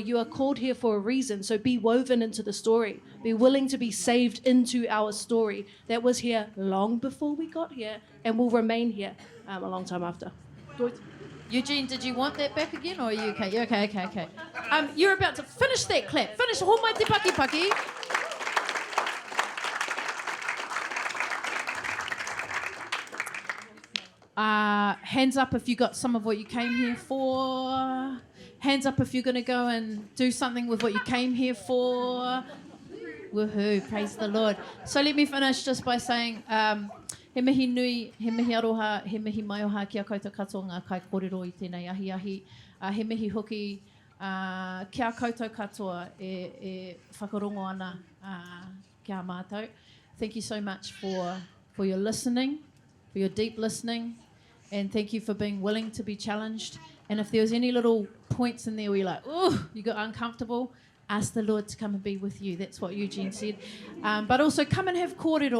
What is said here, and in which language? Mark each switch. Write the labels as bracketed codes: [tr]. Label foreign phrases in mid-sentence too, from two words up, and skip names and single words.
[en] You are called here for a reason. So be woven into the story. Be willing to be saved into our story that was here long before we got here and will remain here a long time after. Eugene, did you want that back again, or are you okay? You're okay. You're about to finish that clap. Finish. [mi] Homai te paki. [en] Hands up if you got some of what you came here for. Hands up if you're going to go and do something with what you came here for. Woohoo, praise the Lord. So let me finish just by saying, [mi] he mihi nui, he mihi aroha, he mihi maioha ki a koutou katoa ngā kai kōrero I tēnei ahi. He mihi hoki ki a koutou katoa e whakarongo ana ki a mātou. [en] Thank you so much for your listening. for your deep listening, and thank you for being willing to be challenged. And if there was any little points in there where you're like, oh, you got uncomfortable, ask the Lord to come and be with you. That's what Eugene said. But also come and have kōrero.